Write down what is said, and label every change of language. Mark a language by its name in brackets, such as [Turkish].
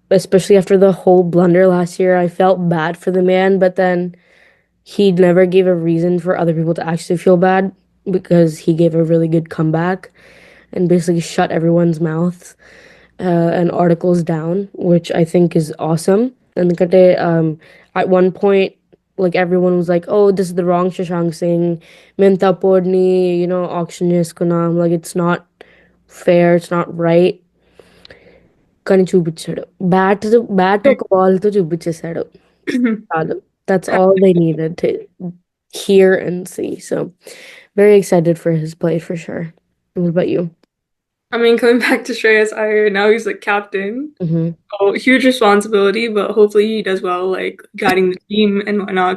[English] Especially after the whole blunder last year, I felt bad for the man, but then he never gave a reason for other people to actually feel bad because he gave a really good comeback and basically shut everyone's mouth and articles down, which I think is awesome. And at one point, like everyone was like, "Oh, this is the wrong Shashank Singh, [Telugu] Menta Podni, auction చేసుకున్నాం. [English] Like it's not fair, it's not right." [Telugu] కానీ చూపించాడు bat ఒక ball తో చూపించేశాడు చాలు. [English] That's all they needed to hear and see. So very excited for his play for sure. What about you? I mean, coming back to Shreyas Iyer, now he's like captain. Mm-hmm. Oh, huge responsibility, but hopefully he does well, like guiding the team and whatnot.